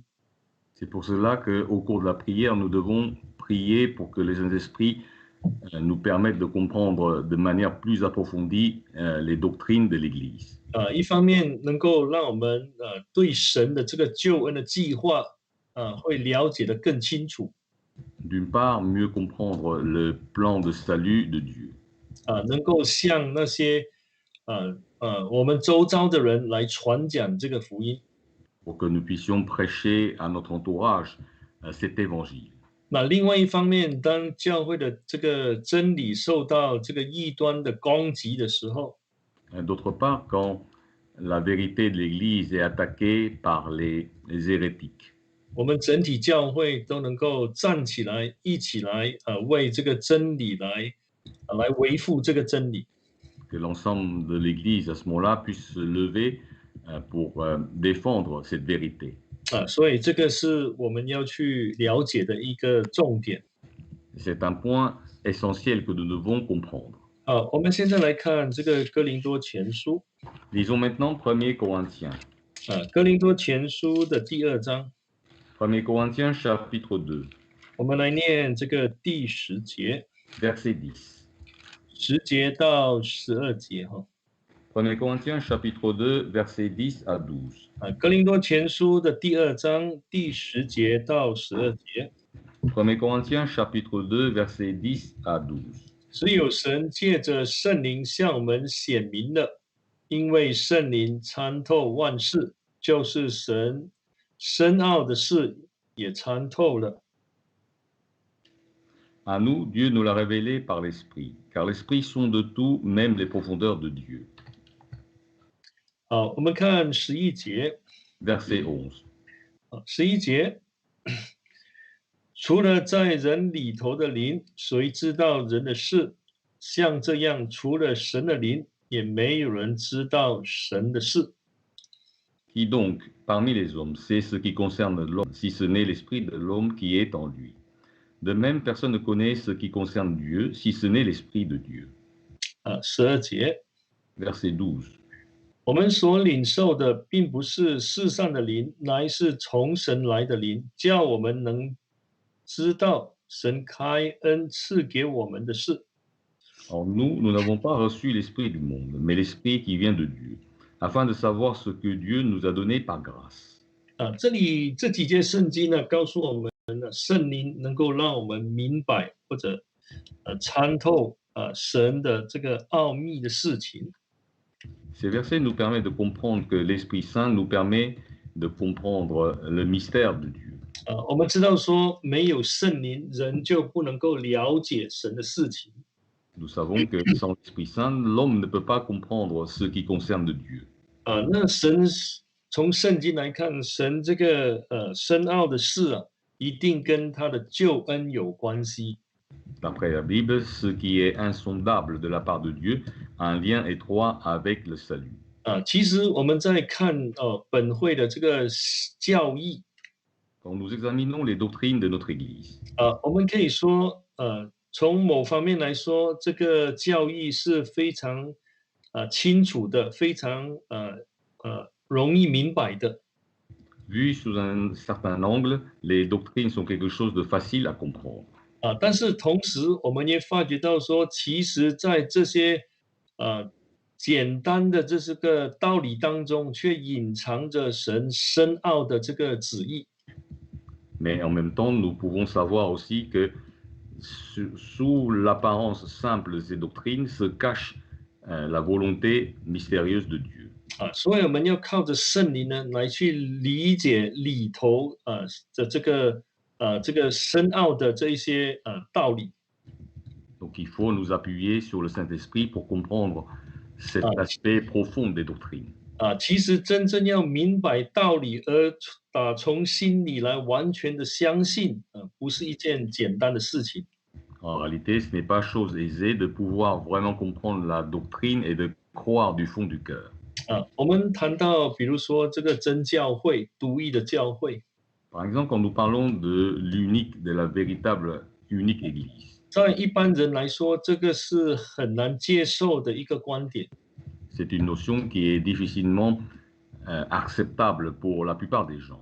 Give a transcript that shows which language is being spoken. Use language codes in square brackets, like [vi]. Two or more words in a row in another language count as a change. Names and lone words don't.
[fr] C'est pour cela qu'au cours de la prière, nous devons prier pour que les Saints-Esprits nous permettent de comprendre de manière plus approfondie les doctrines de l'Église. [zh] 一方面能够让我们对神的这个救恩的计划会了解的更清楚。 [fr] D'une part, mieux comprendre le plan de salut de Dieu. [zh] 能够向那些我们周遭的人来传讲这个福音。 [fr] Pour que nous puissions prêcher à notre entourage cet évangile. [zh] 那另外一方面，当教会的这个真理受到这个异端的攻击的时候， [fr] D'autre part, quand la vérité de l'Église est attaquée par les hérétiques. [zh] 我们整体教会都能够站起来，一起来为这个真理来维护这个真理。 [fr] Que l'ensemble de l'Église à ce moment-là puisse se lever pour défendre cette vérité. [zh] 所以这个是我们要去了解的一个重点。 [fr] C'est un point essentiel que nous devons comprendre. [zh] 我们现在来看这个哥林多前书。 [fr] Lisons maintenant 1er Corinthiens. [zh] 哥林多前书的第2章。 [fr] 1er Corinthiens chapitre 2. [zh] 我们来念这个第10节。 [fr] Verset 10. [zh] 10节到12节哈。 [fr] 1er Corinthiens chapitre 2 verset 10 à 12. [zh] 哥林多前书的第2章第10节到12节。 [fr] 1er Corinthiens chapitre 2 verset 10 à 12. [zh] 只有神借着圣灵向我们显明了，因为圣灵参透万事，就是神深奥的事也参透了。 [fr] À nous, Dieu nous l'a révélé par l'Esprit, car l'Esprit sonde tout, même les profondeurs de Dieu. [zh] 好，我们看11节。 [fr] Verset 11. [zh] 11节，除了在人里头的灵，谁知道人的事？像这样，除了神的灵，也没有人知道神的事。 [fr] Qui donc, parmi les hommes, sait ce qui concerne l'homme, si ce n'est l'esprit de l'homme qui est en lui? De même, personne ne connaît ce qui concerne Dieu, si ce n'est l'esprit de Dieu. [zh] 12 节， [fr] Verset 12. [zh] 我们所领受的，并不是世上的灵，乃是从神来的灵，叫我们能知道神开恩赐给我们的事。 [fr] Or nous n'avons pas reçu l'esprit du monde, mais l'esprit qui vient de Dieu, afin de savoir ce que Dieu nous a donné par grâce. [zh] 这里这几节圣经呢，告诉我们圣灵能够让我们明白或者参透神的这个奥秘的事情。 [fr] Ces versets nous permettent de comprendre que l'Esprit Saint nous permet de comprendre le mystère de Dieu. [zh] 我们知道说，没有圣灵，人就不能够了解神的事情。 [fr] Nous savons que sans l'Esprit Saint, l'homme ne peut pas comprendre ce qui concerne Dieu. [zh] 那神从圣经来看，神这个深奥的事一定跟他的救恩有关系。 [fr] D'après la Bible, ce qui est insondable de la part de Dieu a un lien étroit avec le salut. [zh] 其实我们在看本会的这个教义， [fr] Quand nous examinons les doctrines de notre Église, [zh] 我们可以说，从某方面来说，这个教义是非常清楚的，非常容易明白的。 [fr] vu sous un certain angle, les doctrines sont quelque chose de facile à comprendre. [zh] 但是同时，我们也发觉到说，其实在这些简单的这个道理当中，却隐藏着神深奥的这个旨意。 [fr] Mais en même temps, nous pouvons savoir aussi que sous l'apparence simple de ces doctrines se cache la volonté mystérieuse de Dieu. [zh] 所以我们要靠着圣灵呢，来去理解里头的这个深奥的这一些道理。 [fr] Donc il faut nous appuyer sur le Saint-Esprit pour comprendre cet aspect profond des doctrines. [zh] 其实真正要明白道理，而从心里来完全的相信，不是一件简单的事情。 [fr] En réalité, ce n'est pas chose aisée de pouvoir vraiment comprendre la doctrine et de croire du fond du cœur. [zh] 我们谈到，比如说这个真教会、独一的教会， [fr] Par exemple, quand nous parlons de l'unique, de la véritable unique Église, [zh] 在一般人来说，这个是很难接受的一个观点。 [fr] C'est une notion qui est difficilement acceptable pour la plupart des gens.